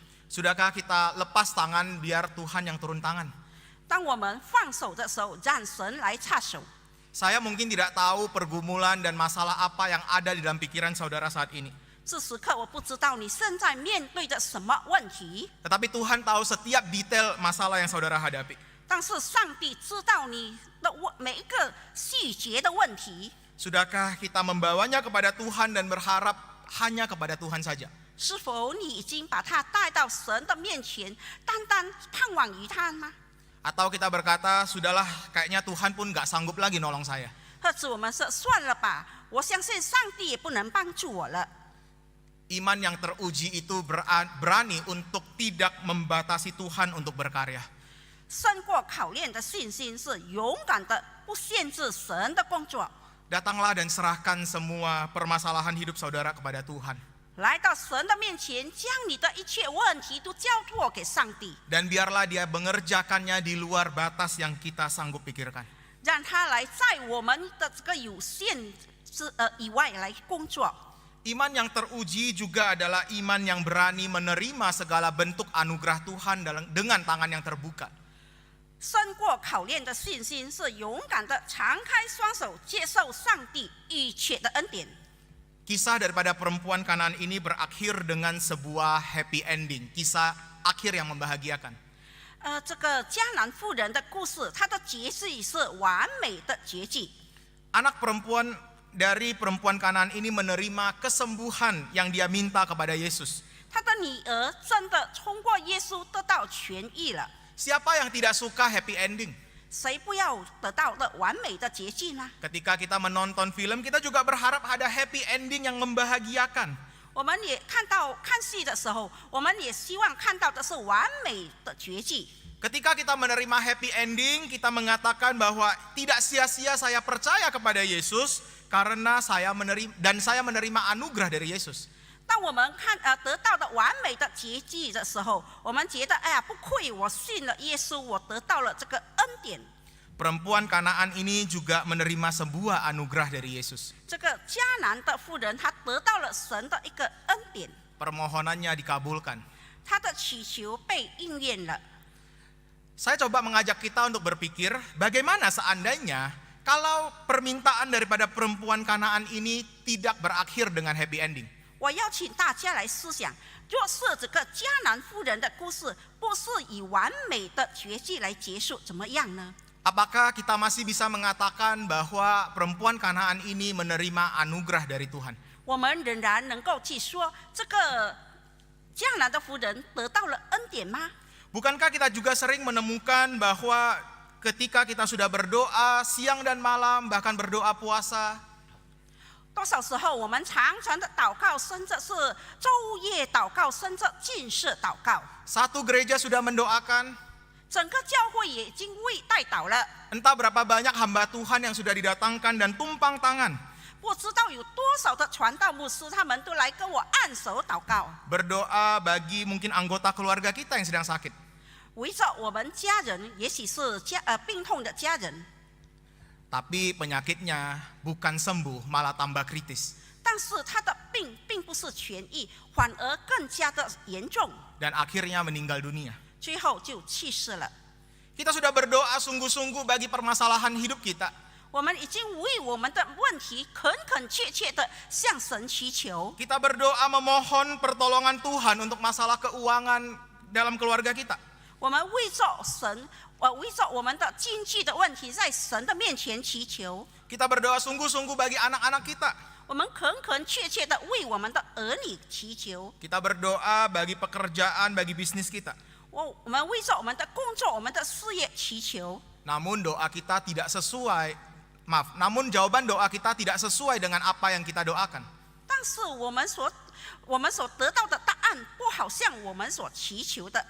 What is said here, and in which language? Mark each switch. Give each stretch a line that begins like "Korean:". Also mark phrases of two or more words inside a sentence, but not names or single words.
Indonesian: Sudahkah kita lepas tangan biar Tuhan yang turun tangan?
Chinese: 当我们放手的时候，让神来插手。
Indonesian: Saya mungkin tidak tahu pergumulan dan masalah apa yang ada di dalam pikiran saudara saat ini.
Chinese: 这时刻我不知道你现在面对的什么问题，
Indonesian: Tetapi Tuhan tahu setiap detail masalah yang saudara hadapi.
Chinese: 但是上帝知道你的每一个细节的问题。
Indonesian: Sudahkah kita membawanya kepada Tuhan dan berharap hanya kepada Tuhan saja?
Chinese: 是否你已经把他带到神的面前，单单盼望于他吗？
Indonesian: Atau kita berkata, sudahlah, kayaknya Tuhan pun gak sanggup lagi nolong saya.
Chinese: 或者我们说算了吧，我相信上帝也不能帮助我了。
Indonesian: Iman yang teruji itu berani untuk tidak membatasi Tuhan untuk berkarya.
Chinese: 胜过考验的信心是勇敢的，不限制神的工作。
Indonesian: Datanglah dan serahkan semua permasalahan hidup saudara kepada Tuhan.
Chinese: 来到神的面前，将你的一切问题都交托给上帝，
Indonesian: Dan biarlah dia mengerjakannya di luar batas yang kita sanggup pikirkan.
Chinese: 让他来在我们的这个有限以外来工作。
Indonesian: Iman yang teruji juga adalah iman yang berani menerima segala bentuk anugerah Tuhan dengan tangan yang terbuka.
Chinese: 胜过考验的信心是勇敢的敞开双手，接受上帝一切的恩典。
Indonesian: Kisah daripada perempuan Kanaan ini berakhir dengan sebuah
English: happy ending,
Indonesian: kisah akhir yang membahagiakan.
Chinese: 这个迦南妇人的故事，它的结局是完美的结局。
Indonesian: Anak perempuan dari perempuan Kanaan ini menerima kesembuhan yang dia minta kepada Yesus.
Chinese: 他的女儿真的通过耶稣得到痊愈了。
Indonesian: Siapa yang tidak suka
English: happy ending?
Chinese: 谁不要得到的完美的结局呢？
Indonesian: Ketika kita menonton film, kita juga berharap ada
English: happy ending
Indonesian: yang membahagiakan.
Chinese: 我们也看戏的时候，我们也希望看到的是完美的结局。
Indonesian: Ketika kita menerima
English: happy ending,
Indonesian: kita mengatakan bahwa tidak sia-sia saya percaya kepada Yesus karena saya menerima anugerah dari Yesus.
Chinese: 当我们得到的完美的结局的时候，我们觉得哎呀，不愧我信了耶稣，我得到了这个恩典。
Indonesian: Perempuan Kanaan ini juga menerima sebuah anugerah dari Yesus.
Chinese: 这个迦南的妇人，她得到了神的一个恩典，
Indonesian: Permohonannya dikabulkan.
Chinese: 她的祈求被应验了。
Indonesian: Saya coba mengajak kita untuk berpikir bagaimana seandainya kalau permintaan daripada perempuan Kanaan ini tidak berakhir dengan
English: happy ending.
Chinese: 我邀请大家来思想，若是这个迦南妇人的故事不是以完美的结局来结束，怎么样呢？
Indonesian: Apakah kita masih bisa mengatakan bahwa perempuan Kanaan ini menerima anugerah dari Tuhan?
Chinese: 我们仍然能够去说这个迦南的妇人得到了恩典吗？
Indonesian: Bukankah kita juga sering menemukan bahwa ketika kita sudah berdoa siang dan malam, bahkan berdoa puasa,
Chinese: 多少时候我们常常的祷告，甚至是昼夜祷告，甚至禁食祷告，
Indonesian: satu gereja sudah mendoakan,
Chinese: 整个教会也已经为代祷了。
Indonesian: entah berapa banyak hamba Tuhan yang sudah didatangkan dan tumpang tangan,
Chinese: 不知道有多少的传道牧师，他们都来跟我按手祷告，
Indonesian: berdoa bagi mungkin anggota keluarga kita yang sedang sakit.
Chinese: 围着我们家人，也许是病痛的家人，
Indonesian: Tapi penyakitnya bukan sembuh, malah tambah kritis.
Chinese: 但是他的病并不是痊愈，反而更加的严重，
Indonesian: Dan akhirnya meninggal dunia.
Chinese: 最后就去世了。
Indonesian: Kita sudah berdoa sungguh-sungguh bagi permasalahan hidup kita.
Chinese: 我们已经为我们的问题恳恳切切的向神祈求，
Indonesian: Kita berdoa memohon pertolongan Tuhan untuk masalah keuangan dalam keluarga kita.
Chinese: 我们为着我们的经济的问题，在神的面前祈求。
Indonesian: Kita berdoa sungguh-sungguh bagi anak-anak kita.
Chinese: 我们恳恳切切的为我们的儿女祈求。
Indonesian: Kita berdoa bagi pekerjaan, bagi bisnis kita.
Chinese: 我们为着我们的工作、我们的事业祈求。
Indonesian: Namun jawaban doa kita tidak sesuai dengan apa yang kita doakan.
Chinese: 但是我们所得到的答案，不好像我们所祈求的。